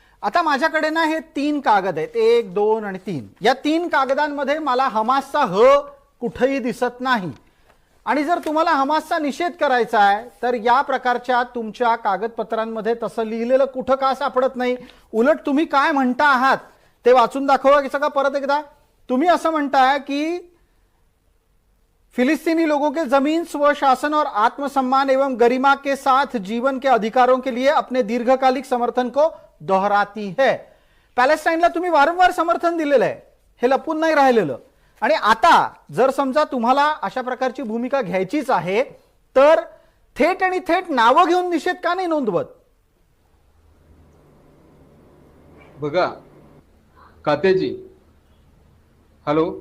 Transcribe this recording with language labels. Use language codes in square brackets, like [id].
[mr] आता माझ्याकडे ना हे 3 कागद आहेत, 1, 2 आणि 3। या 3 कागदांमध्ये मला हमासचा ह कुठेही दिसत नाही। आणि जर तुम्हाला हमासचा निषेध करायचा आहे तर या प्रकारच्या तुमच्या कागदपत्रांमध्ये तसं लिहिलेलं कुठं का सापडत नाही। उलट तुम्ही काय म्हणता आहात ते वाचून दाखवा की सगळं परत एकदा। तुम्ही असं म्हणताय की [hi] फिलिस्तीनी लोगों के जमीन, स्वशासन और आत्मसम्मान एवं गरिमा के साथ जीवन के अधिकारों के लिए अपने दीर्घकालिक समर्थन को दोहराती है। [mr] पॅलेस्टाईनला तुम्ही वारंवार समर्थन दिलेलं आहे, हे लपून नाही राहिलेलं। आणि आता जर समजा तुम्हाला अशा प्रकारची भूमिका घ्यायचीच आहे तर थेट नावं घेऊन निषेध का नाही नोंदवत? बघा कातेजी, हॅलो,